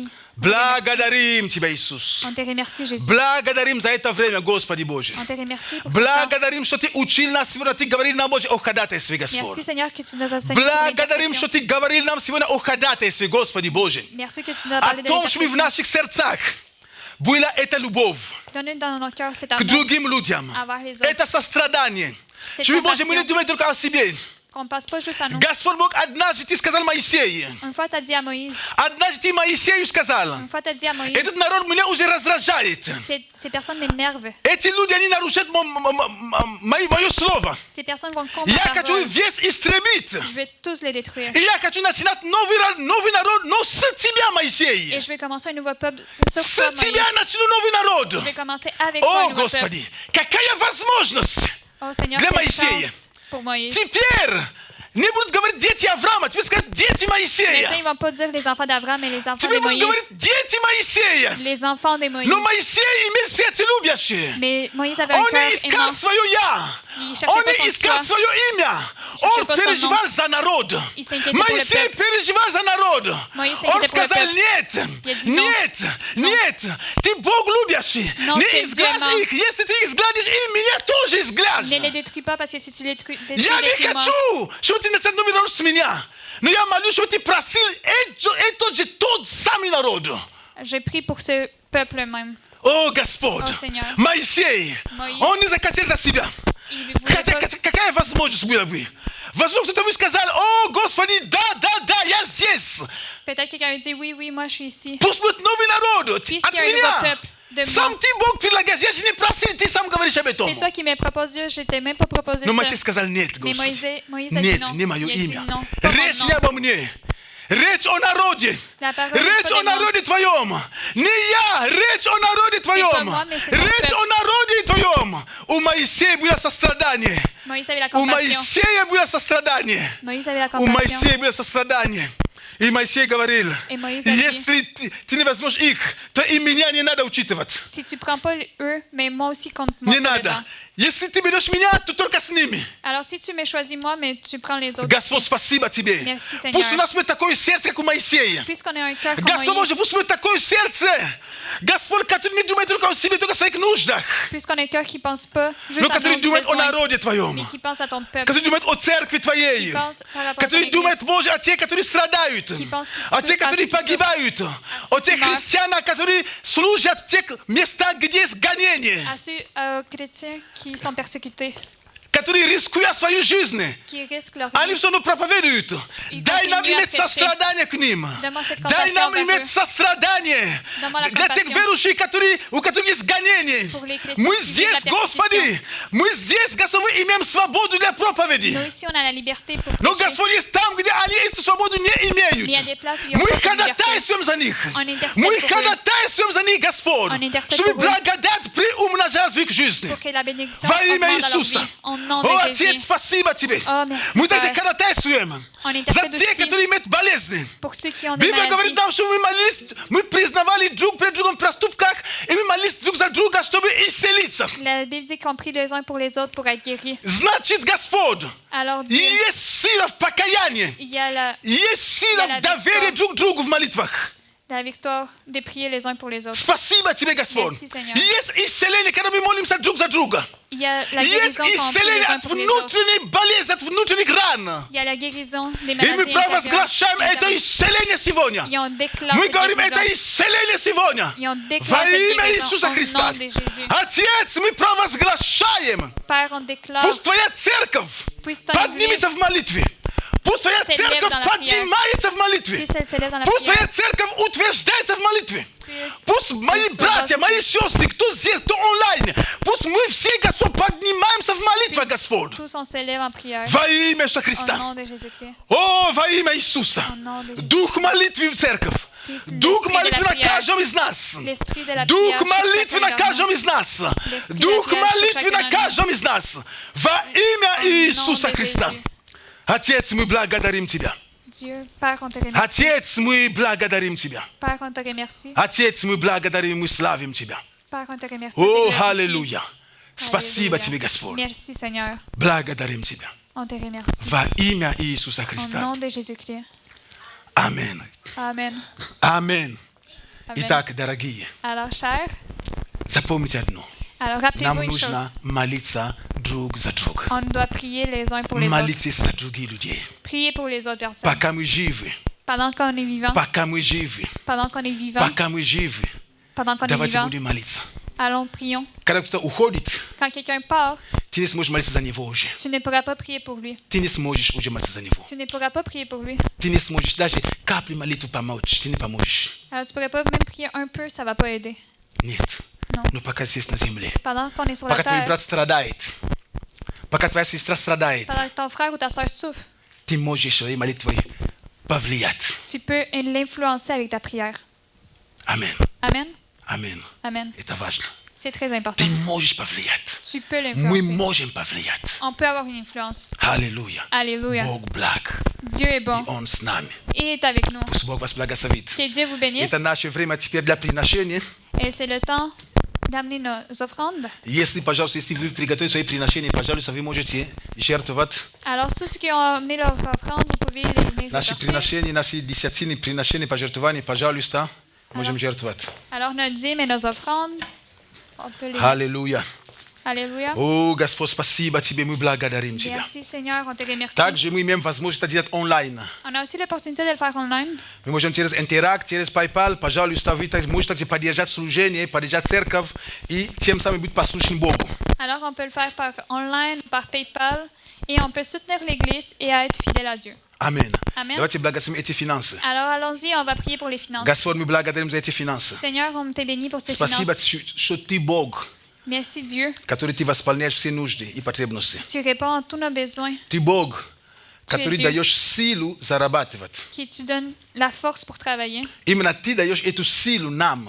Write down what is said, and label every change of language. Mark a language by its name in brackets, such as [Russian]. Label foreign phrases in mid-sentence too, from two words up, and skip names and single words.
[Russian] Благодарим Тебя, Иисус. [French] On te remercie, Jésus. [Russian] Благодарим за это время, Господи Божий. [French] On te remercie pour ce temps. [Russian] Благодарим, что Ты учил нас сегодня, Ты говорил нам, Боже, о ходатайстве, [French] Merci [Russian] Господь. [French] Seigneur que tu nous as enseigné sur [Russian] Благодарим, что [French] l'intercession. [Russian] Ты говорил нам сегодня о ходатайстве, Господи Божий. [French] Merci que tu nous as [Russian] О [French] parlé de [Russian] том, чтобы в [French] l'intercession. [Russian] наших сердцах была эта любовь [French] Donne dans nos cœurs cet [Russian] к [French] amour [Russian] другим людям. [French] envers les autres. [Russian] Это сострадание. [French] C'est [Russian] Чтобы, Боже, мы не [French] compassion. [Russian] думали только о себе. [French] Qu'on ne passe pas juste à nous. [Russian] Господь Бог, однажды Ты сказал Моисею, [French] Une fois, tu as dit à Moïse. [Russian] однажды Ты Моисею сказал, [French] Une fois, tu as dit à Moïse. [Russian] этот народ меня уже раздражает. [French] Ces personnes m'énervent. [Russian] Эти люди, они нарушают мое слово. [French] Ces personnes vont contre ma [Russian] Я хочу [French] parole. [Russian] весь истребить. [French] Je vais tous les détruire. [Russian] И я хочу начинать новый народ, но с тебя, Моисей. [French] Et je vais commencer un nouveau peuple sur [Russian] С [French] toi, [Russian] тебя [French] Moïse. [Russian] начну новый народ. [French] Je vais commencer avec toi un [Russian] О, [French] nouveau peuple. [Russian] Господи, какая возможность. [French] Oh Seigneur, [Russian] Для [French] quelle [Russian] Моисея. [French] chance pour Moïse. [Russian] Теперь не будут говорить дети Авраама, теперь скажут дети [French] Maintenant, [Russian] Моисея. [French] ils ne vont pas dire les enfants d'Abraham, mais les enfants de [Russian] Теперь будут [French] Moïse. [Russian] говорить дети Моисея. [French] Les enfants de Moïse. [Russian] Но Моисей имел сердце любящее. [French] Mais Moïse avait un [Russian] Он [French] cœur [Russian] не искал [French] aimant. [Russian] свое «я». [French] Il [Russian] Он [French] cherchait pas [Russian] не [French] son [Russian] искал [French] soi. [Russian] свое имя. [French] cherchait [Russian] Он [French] pas son [Russian] переживал [French] nom. [Russian] за народ. [French] Il s'inquiétait pour le [Russian] Моисей [French] peuple. [Russian] переживал за народ. [French] Moïse [Russian] Он [French] s'inquiétait pour le [Russian] сказал, [French] peuple. [Russian] нет, [French] Il a dit non. [Russian] нет, нет, ты Бог любящий. [French] Non, tu [Russian] Не [French] es Dieu aimant. [Russian] изгладишь их. Если ты их изгладишь, и меня тоже [French] Ne les [Russian] изгладишь. [French] détruis pas parce que si tu les détruis, [Russian] Я не [French] détruis-moi. [Russian] хочу, чтобы ты начал новый народ с меня. Но я молюсь, чтобы ты просил этот же тот самый народ. [French] Je prie pour ce peuple même. [Russian] О, Господь, О, Сеньор. Моисей, Моисей. он не захотел за себя. [French] Il voulait [Russian] Хотя [French] pas- [Russian] какая возможность была бы? Возможно, кто-то бы сказал, о, Господи, да, я здесь. [French] Peut-être quelqu'un va dire oui, oui, moi je suis ici. [Russian] Пусть будет новый народ [French] Puisqu'il [Russian] от [French] y a un nouveau [Russian] меня. [French] peuple de [Russian] Сам [French] moi. [Russian] ты Бог предлагаешь, я же не просил, ты сам говоришь об этом. [French] C'est toi qui me proposes Dieu, je t'ai même pas proposé [Russian] Но [French] ça. [Russian] Моисей сказал, нет, [French] Mais [Russian] Господи. [French] Moïse a dit [Russian] Нет, [French] non. [Russian] не мое [French] Il a dit [Russian] имя. [French] non, pas mon [Russian] Речь [French] nom. [Russian] не обо мне. Речь о народе. [French] La parole n'est [Russian] Речь [French] pas [Russian] о [French] de moi. [Russian] народе твоем. Не я, речь о народе твоем. [French] moi, mais c'est mon [Russian] Речь [French] peuple. [Russian] о народе твоем. У Моисея было сострадание. [French] Moïse avait la [Russian] У [French] compassion. [Russian] Моисея было сострадание. [French] Moïse avait la [Russian] У [French] compassion. [Russian] Моисея было сострадание. И Моисей говорил, [French] Et Moïse a dit, [Russian] если ты не возьмешь их, то и меня не надо учитывать. [French] si tu prends pas eux, mais moi aussi compte-moi [Russian] Не [French] pas [Russian] надо. [French] dedans. [Russian] Если ты берешь меня, то только с ними. [French] Alors si tu m'as choisi moi, mais tu prends les autres. [Russian] Господь, спасибо Тебе. [French] Merci, Seigneur. [Russian] Пусть у нас будет такое сердце, как у Моисея. [French] Puisqu'on a un cœur comme [Russian] Господь, [French] Moïse, [Russian] пусть будет такое сердце, Господь, который не думает только о себе, только о своих нуждах, [French] puisqu'on a un cœur qui pense pas juste [Russian] но [French] à [Russian] который [French] nos [Russian] думает о [French] besoins, [Russian] народе Твоем, [French] mais qui pense à ton peuple, [Russian] который думает о церкви Твоей, [French] qui pense par rapport à ton [Russian] который думает, [French] église, [Russian] Боже, о тех, которые страдают, [French] pense qu'ils [Russian] о тех, [French] souffrent, [Russian] которые [French] à ceux qui [Russian] погибают, о [French] ceux [Russian] тех [French] qui meurent. [Russian] христианах, которые служат в тех местах, где есть гонение, [French] à ceux chrétiens qui sont persécutés, [Russian] которые рискуя свою жизнь, [French] qui risquent leur [Russian] они [French] vie. [Russian] все равно проповедуют. И Дай нам [French] continuent à [Russian] иметь [French] prêcher. [Russian] сострадание к ним. [French] Donne-moi cette [Russian] Дай нам [French] compassion [Russian] иметь [French] envers eux. [Russian] сострадание [French] Donne-moi la [Russian] для тех [French] compassion. [Russian] верующих, у которых есть гонение. [French] Pour les chrétiens [Russian] Мы [French] qui vivent [Russian] здесь, [French] la [Russian] Господи, [French] persécution. [Russian] мы здесь, Господь, мы имеем свободу для проповеди. [French] Nous aussi, on a la liberté pour [Russian] Но, [French] prêcher. [Russian] Господь, есть там, где они эту свободу не [French] Mais il y a [Russian] имеют. [French] des places où ils ont [Russian] Мы [French] pas cette liberté. [Russian] ходатайствуем за них. [French] On intercède [Russian] Мы [French] pour eux. [Russian] ходатайствуем за них, Господь, [French] On intercède [Russian] чтобы [French] pour eux. [Russian] благодать приумножалась в их жизни. [French] Pour que la bénédiction [Russian] Во имя [French] augmente dans leur [Russian] Иисуса. [French] vie. Au nom [Russian] О, [French] de [Russian] Отец, [French] Jésus. [Russian] спасибо Тебе. [French] Oh, merci, [Russian] Мы даже [French] Père. [Russian] ходатайствуем [French] On [Russian] за [French] intercède [Russian] тех, [French] aussi [Russian] которые имеют болезни. [French] pour ceux qui ont des [Russian] Библия говорит [French] maladies. [Russian] нам, что мы молились, мы признавали друг перед другом в проступках, и мы молились друг за друга, чтобы исцелиться. [French] La Bible dit qu'on prie les uns pour les autres pour être guéris. [Russian] Значит, Господь, [French] Alors Dieu, [Russian] есть сила в покаянии, [French] il y a [Russian] есть сила Я в доверии [French] victoire. [Russian] друг другу в молитвах. [French] la victoire de prier les uns pour les autres. [Russian] Спасибо Тебе, Господь. [French] Merci, Seigneur. [Russian] Есть исцеление, когда мы молимся друг за друга. [French] Il y a la [Russian] Есть [French] guérison quand on prie [Russian] исцеление [French] les uns [Russian] от [French] pour les autres. [Russian] внутренней болезни, от внутренних ран. [French] Il y a la guérison des [Russian] И мы [French] maladies [Russian] провозглашаем это [French] intérieures. [Russian] исцеление сегодня. [French] Et on déclare [Russian] Мы [French] cette [Russian] говорим, это [French] guérison. [Russian] исцеление сегодня. [French] Et on [Russian] Во [French] déclare cette [Russian] имя [French] guérison [Russian] Иисуса [French] au [Russian] Христа. [French] nom de Jésus. [Russian] Отец, мы провозглашаем. [French] Père, on déclare, [Russian] Пусть Твоя церковь [French] puisse ton église, [Russian] поднимется в молитве. Пусть Твоя [French] s'élève [Russian] церковь [French] dans la prière. [Russian] поднимается в молитве. [French] puisse elle s'élève dans la [Russian] Пусть Твоя [French] prière, [Russian] церковь утверждается в молитве. [French] puisse [Russian] Пусть мои Пусть братья, вас- мои сестры, кто здесь, кто онлайн, пусть мы все, Господь, поднимаемся в молитве, [French] puisse [Russian] Господь. [French] tous on s'élève en prière. [Russian] Во имя Иисуса [French] Au [Russian] Христа. [French] nom de Jésus-Christ. [Russian] О, во имя Иисуса. [French] Au nom de Jésus. [Russian] Дух молитвы в церковь. [French] Puisse [Russian] Дух [French] l'esprit de [Russian] молитвы [French] la [Russian] на [French] prière, [Russian] каждом из нас. [French] l'esprit de la [Russian] Дух [French] prière, sur [Russian] молитвы [French] chacun [Russian] на [French] d'entre [Russian] каждом [French] nous. [Russian] из нас. [French] L'esprit de [Russian] Дух [French] la prière sur [Russian] молитвы на [French] chacun [Russian] каждом из нас. Во имя [French] Au nom [Russian] Иисуса [French] de [Russian] Христа. [French] Jésus. [Russian] Отец, мы благодарим Тебя. [French] Dieu, Père, on te remercie. [Russian] Отец, мы благодарим Тебя. [French] Père, on te remercie. [Russian] Отец, мы благодарим, мы славим Тебя. [French] Père, on te remercie. [Russian] О, [French] on te glorifie. [Russian] аллилуйя. Спасибо [French] Alléluia. [Russian] Тебе, Господь. [French] Merci, Seigneur. [Russian] Благодарим Тебя. [French] On te remercie. [Russian] Во имя Иисуса [French] Au [Russian] Христа. [French] nom de Jésus-Christ. [Russian] Аминь. [French] Amen. [Russian] Аминь. [French] Amen. [Russian] Итак, дорогие, [French] Alors, chers, [Russian] запомните одно. [French] alors [Russian] Нам [French] rappelez-vous une [Russian] нужно [French] chose. [Russian] молиться друг за друга. [French] On doit prier les uns pour les autres. [Russian] Молитесь за других людей. [French] Prier pour les autres personnes. [Russian] Пока мы живы, [French] Pendant qu'on est vivant, [Russian] пока мы живы, [French] pendant qu'on est vivant, [Russian] пока мы живы, [French] pendant qu'on est [Russian] давайте [French] vivant, [Russian] будем молиться. [French] allons, prions. [Russian] Когда кто-то уходит, [French] Quand quelqu'un part, [Russian] ты не сможешь молиться за него уже. [French] tu ne pourras pas prier pour lui. [Russian] Ты не сможешь уже молиться за него. [French] Tu ne pourras pas prier pour lui. [Russian] Ты не сможешь даже капли молитвы помочь. Ты не поможешь. [French] Alors, tu pourrais pas même prier un peu, ça va pas aider. [Russian] Нет. [French] Non. [Russian] Но пока здесь на земле, [French] Pendant qu'on est sur la [Russian] пока твой [French] terre, [Russian] брат страдает, пока твоя сестра страдает, [French] pendant que ton frère ou ta soeur souffre, [Russian] ты можешь своей молитвой повлиять. [French] tu peux l'influencer avec ta prière. [Russian] Аминь. [French] Amen. [Russian] Аминь. [French] Amen. [Russian] Это важно. [French] C'est très important. [Russian] Ты можешь повлиять. [French] Tu peux [Russian] Мы [French] l'influencer. [Russian] можем повлиять. [French] On peut avoir une influence. [Russian] Аллилуйя. [French] Alléluia. [Russian] Бог благ. [French] Dieu est [Russian] И [French] bon. [Russian] Он с нами. [French] Il est avec nous. [Russian] Пусть Бог вас благословит. [French] Que Dieu vous bénisse. [Russian] Это наше время теперь для приношения. [French] Et c'est le temps d'amener nos offrandes. [Russian] Если, пожалуйста, если вы приготовите свои приношения, пожалуйста, вы можете жертвовать. [French] Alors, tous ceux qui ont amené leur offrande, vous pouvez les venir [Russian] Наши [French] apporter. [Russian] приношения, наши десятины, приношения, пожертвования, пожалуйста, можем жертвовать. [French] Alors, nos dîmes et nos offrandes, on peut les... [Russian] Аллилуйя. [French] Alléluia. [Russian] О, Господь, спасибо Тебе, мы благодарим Тебя. [French] Merci, Seigneur, on te remercie. [Russian] Также мы имеем возможность это делать онлайн. [French] On a aussi l'opportunité de le faire online. [Russian] Мы можем через Интеракт, через PayPal, пожалуйста, вы можете также поддержать служение, поддержать церковь и тем самым быть послушным Богу. [French] Alors, on peut le faire par online, par PayPal, et on peut soutenir l'Église et être fidèle à Dieu. [Russian] Аминь. [French] Amen. [Russian] Давайте благословим эти финансы. [French] Alors, allons-y, on va prier pour les finances. [Russian] Господь, мы благодарим за эти финансы. [French] Seigneur, on te bénit pour ces [Russian] Спасибо, [French] finances. [Russian] что Ты Бог, [French] Merci, Dieu. [Russian] который Ты восполняешь все нужды и потребности. [French] Tu réponds à tous nos besoins, [Russian] Ты Бог, который [French] Dieu. [Russian] даешь силу зарабатывать. [French] qui tu donnes la force pour travailler. [Russian] Именно Ты даешь эту силу нам,